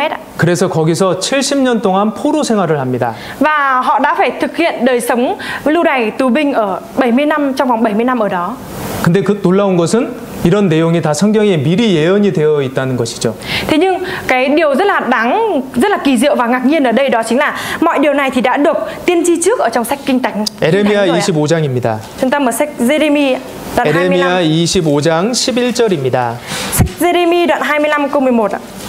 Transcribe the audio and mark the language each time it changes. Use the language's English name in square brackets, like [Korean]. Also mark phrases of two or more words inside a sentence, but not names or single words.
[Korean] 그래서 거기서 70년 동안 포로 생활을 합니다. [Vietnamese] Và họ đã phải thực hiện đời sống lưu đày tù binh ở 70 năm, trong vòng 70 năm ở đó. [Korean] 근데 그 놀라운 것은 이런 내용이 다 성경에 미리 예언이 되어 있다는 것이죠. [Vietnamese] Thế nhưng cái điều rất là kỳ diệu và ngạc nhiên ở đây đó chính là mọi điều này thì đã được tiên tri trước ở trong sách Kinh Thánh. [Korean] 에레미야 25장입니다. [Vietnamese] Chúng ta mở sách Jeremy đoạn 25. [Korean] 에레미야 25장 11절입니다. [Vietnamese] Sách Jeremy đoạn 25 câu 11 ạ.